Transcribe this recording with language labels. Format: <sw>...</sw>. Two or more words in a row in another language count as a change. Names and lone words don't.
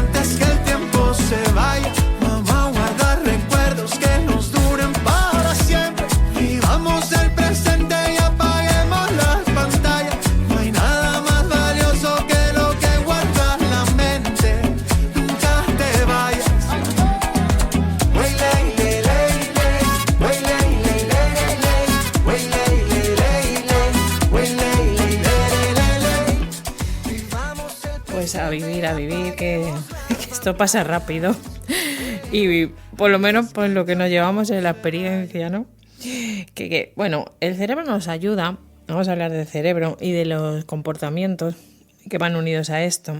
<es>Antes que el tiempo se vaya, vamos a guardar recuerdos que nos duren para siempre. Vivamos el presente y apaguemos las pantallas. No hay nada más valioso que lo que guarda la mente. Nunca te vayas. Wey, ley, ley, ley, ley. Wey, ley, ley, ley, ley. Wey, ley, ley, ley, ley. Wey, ley, ley, ley, ley, ley. Vivamos el Pues a vivir, que esto pasa rápido. Y por lo menos pues lo que nos llevamos es la experiencia, ¿no? Bueno, el cerebro nos ayuda. Vamos a hablar del cerebro y de los comportamientos que van unidos a esto.</es>